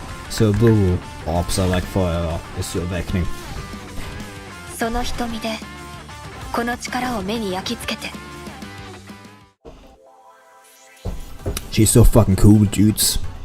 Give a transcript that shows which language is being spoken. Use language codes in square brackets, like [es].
[en] So blue orbs are like forever. It's your awakening. [ja] その瞳でこの力を目に焼き付けて。 [en] She's so fucking cool, dudes.